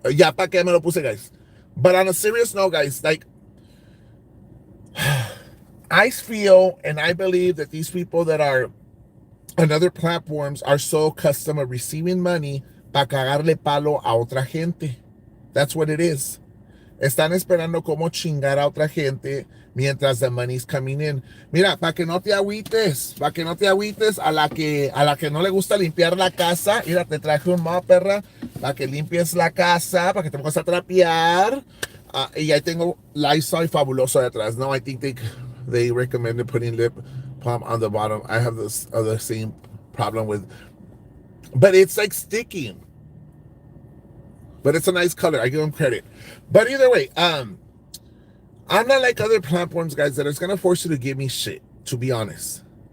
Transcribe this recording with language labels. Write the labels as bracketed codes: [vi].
[es] Ya pa' que me lo puse, [en] guys. But on a serious note, guys, like, I feel and I believe that these people that are on other platforms are so accustomed to receiving money [es] para cagarle palo a otra gente. [en] That's what it is. [es] Están esperando cómo chingar a otra gente mientras [en] the money's coming in. [es] Mira, para que no te agüites, a la que no le gusta limpiar la casa, mira, te traje un mop, perra, para que limpies la casa, para que te pongas a trapear. Y ahí tengo Lysol fabuloso detrás. [en] No, I think they recommended putting lip balm on the bottom. I have this other same problem with, but it's like sticky. But it's a nice color. I give them credit. But either way, I'm not like other platforms, guys, that is going to force you to give me shit, to be honest.